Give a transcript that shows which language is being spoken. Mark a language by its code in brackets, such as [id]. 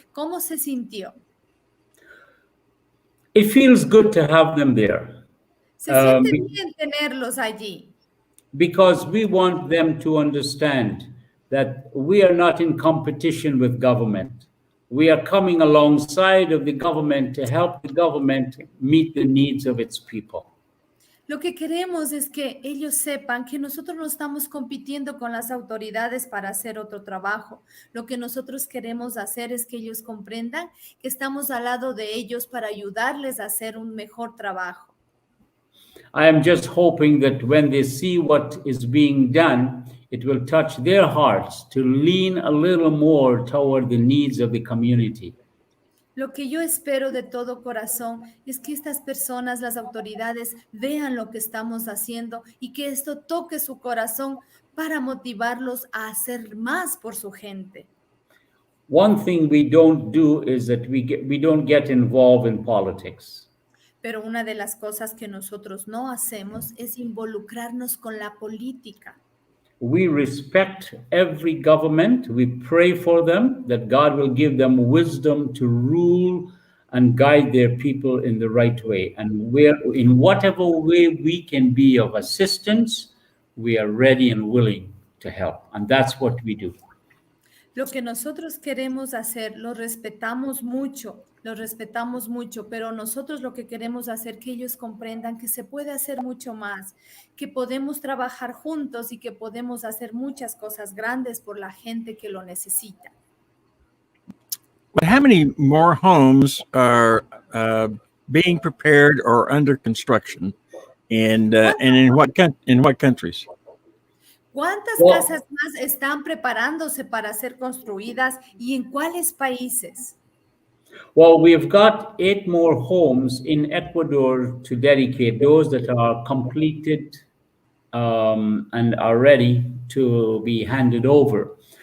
[es] ¿Cómo se sintió? [en] It feels good to have them there. [es] Se siente bien tenerlos allí. [en] Because we want them to understand that we are not in competition with government. We are coming alongside of the government to help the government meet the needs of its people. [es] Lo que queremos es que ellos sepan que nosotros no estamos compitiendo con las autoridades para hacer otro trabajo. Lo que nosotros queremos hacer es que ellos comprendan que estamos al lado de ellos para ayudarles a hacer un mejor trabajo. [en] I am just hoping that when they see what is being done, it will touch their hearts to lean a little more toward the needs of the community. [es] Lo que yo espero de todo corazón es que estas personas, las autoridades, vean lo que estamos haciendo y que esto toque su corazón para motivarlos a hacer más por su gente. [en] One thing we don't do is that we don't get involved in politics. [es] Pero una de las cosas que nosotros no hacemos es involucrarnos con la política. [en] We respect every government. We pray for them that God will give them wisdom to rule and guide their people in the right way. And in whatever way we can be of assistance, we are ready and willing to help. And that's what we do. [es] Lo que nosotros queremos hacer, lo respetamos mucho, pero nosotros lo que queremos hacer que ellos comprendan que se puede hacer mucho más, que podemos trabajar juntos y que podemos hacer muchas cosas grandes por la gente que lo necesita. [en] But how many more homes are being prepared or under construction, and in what countries? [es] ¿Cuántas [en] Well, [es] casas más están preparándose para ser construidas y en cuáles países? [en] Well, we've got 8 more homes in Ecuador to dedicate, those that are completed and are ready to be handed over.